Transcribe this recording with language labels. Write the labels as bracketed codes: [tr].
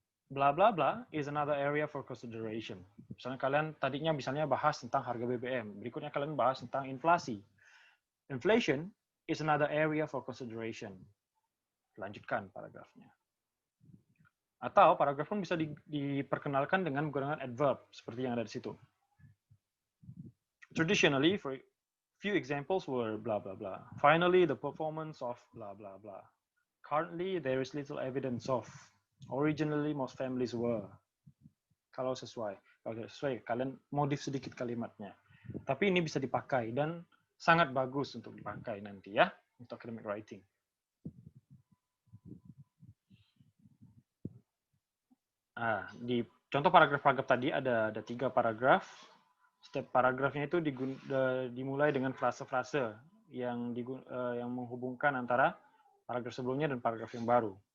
[en] Bla bla bla is another area for consideration. [id] Misalnya kalian tadinya bahas tentang harga BBM, berikutnya kalian bahas tentang inflasi. [en] Inflation is another area for consideration. [id] Lanjutkan paragrafnya. Atau paragraf pun bisa diperkenalkan dengan menggunakan adverb seperti yang ada di situ. [en] Traditionally, for few examples were blah blah blah. Finally, the performance of blah blah blah. Currently, there is little evidence of. Originally, most families were. [id] Kalau sesuai, kalian modif sedikit kalimatnya. Tapi ini bisa dipakai dan sangat bagus untuk dipakai nanti ya untuk academic writing. Di contoh paragraf-paragraf tadi ada 3 paragraf. Setiap paragrafnya itu dimulai dengan frase-frase yang menghubungkan antara paragraf sebelumnya dan paragraf yang baru.